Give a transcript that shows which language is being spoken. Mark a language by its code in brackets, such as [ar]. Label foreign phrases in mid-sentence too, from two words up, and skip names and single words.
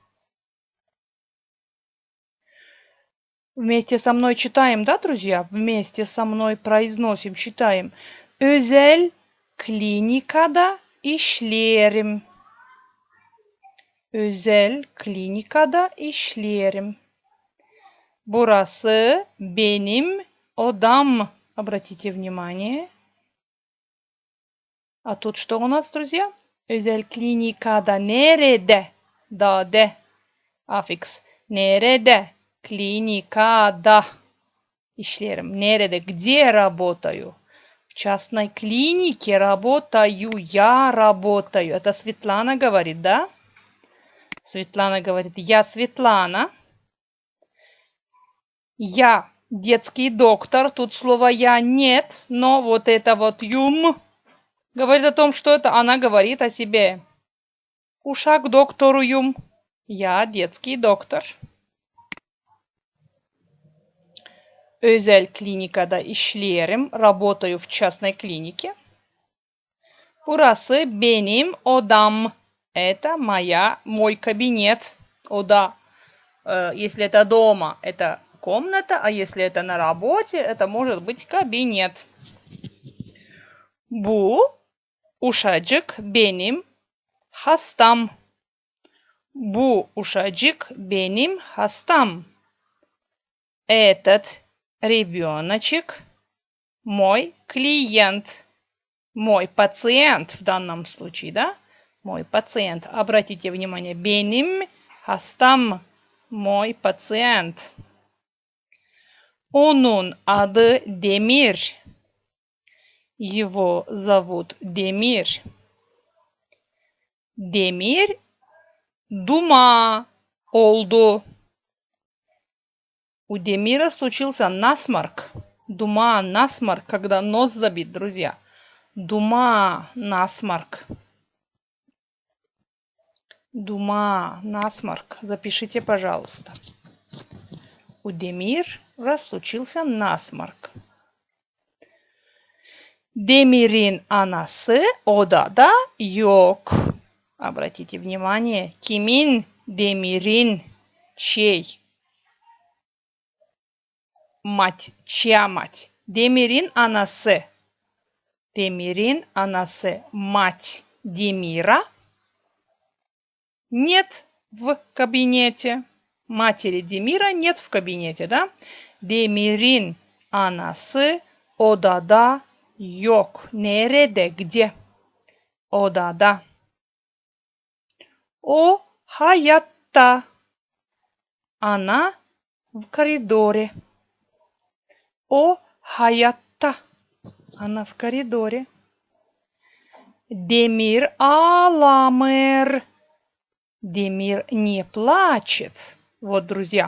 [ru] Вместе со мной читаем, да, друзья? Вместе со мной произносим, читаем. [crh] Özel klinikada işlerim. Özel klinikada işlerim. Burası benim odam. [ru] Обратите внимание. А тут что у нас, друзья? [crh] Özel klinikada nerede? [ru] Да, де. Аффикс. [crh] Nerede? Klinikada. İşlerim. Nerede? [ru] Где работаю? В частной клинике работаю. Я работаю. Это Светлана говорит, да? Светлана говорит, я Светлана. Я Детский доктор. Тут слова я нет, но вот это вот юм говорит о том, что это она говорит о себе. [crh] Uşak doktoruyum. [ru] Я детский доктор. [crh] Özel klinikada işlerim. [ru] Работаю в частной клинике. [crh] Burası benim odam. [ru] Это мой кабинет. Ода. Если это дома, это комната, а если это на работе, это может быть кабинет. [crh] Bu uşacık benim hastam. Bu uşacık benim hastam. [ru] Этот ребеночек мой клиент. Мой пациент в данном случае, да? Мой пациент. Обратите внимание, [crh] benim hastam. [ru] Мой пациент. [crh] Onun adı Demir. [ru] Его зовут Демир. [crh] Demir дума oldu. [ru] У Демира случился насморк. Дума, насморк, когда нос забит, друзья. Дума, насморк. Дума, насморк. Запишите, пожалуйста. У Демира случился насморк. [crh] Demir'in anası odada yok. [ru] Обратите внимание, [crh] kimin, Demir'in, [ru] чей? Мать, чья мать? [crh] Demir'in anası. Demir'in anası, [ru] мать Демира, нет в кабинете. Матери Демира нет в кабинете, да? [crh] Demir'in anası odada yok. Nerede, где? Odada. O hayatta. [ru] Она в коридоре. [crh] O hayatta. [ru] Она в коридоре. [crh] Demir ağlamır. [ru] Демир не плачет. Вот, друзья.